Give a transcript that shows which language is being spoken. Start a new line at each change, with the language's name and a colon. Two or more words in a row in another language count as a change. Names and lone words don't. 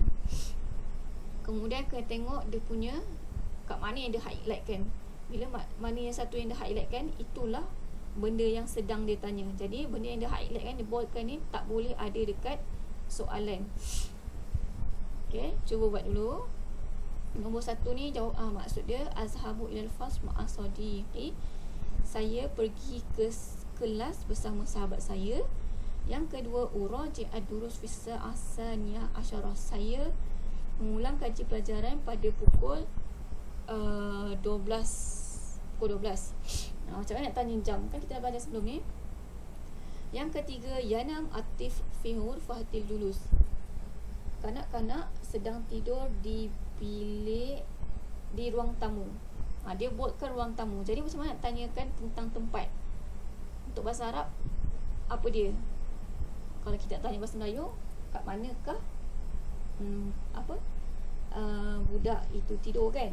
Malay: Kemudian kena tengok dia punya kat mana yang dia highlight kan. Bila mana yang satu yang dia highlight kan, itulah benda yang sedang dia tanya. Jadi benda yang dia highlight kan, dia boldkan ni, tak boleh ada dekat soalan. Okay, cuba buat dulu. Nombor 1 ni jawab maksud dia,
Arabic: أذهب إلى الفصل مع صديقي,
Malay: saya pergi ke kelas bersama sahabat saya. Yang kedua,
Arabic: أراجع الدروس في الساعة الثانية عشرة,
Malay: saya mengulang kaji pelajaran pada pukul 12. Macam mana nak tanya jam, kan kita dah belajar sebelum ni. Yang ketiga,
Arabic: ينام الطفل في غرفة الجلوس,
Malay: kanak-kanak sedang tidur di bilik di ruang tamu. Dia buatkan ruang tamu. Jadi macam mana nak tanyakan tentang tempat. Untuk bahasa Arab, apa dia? Kalau kita tanya bahasa Melayu, kat manakah budak itu tidur kan?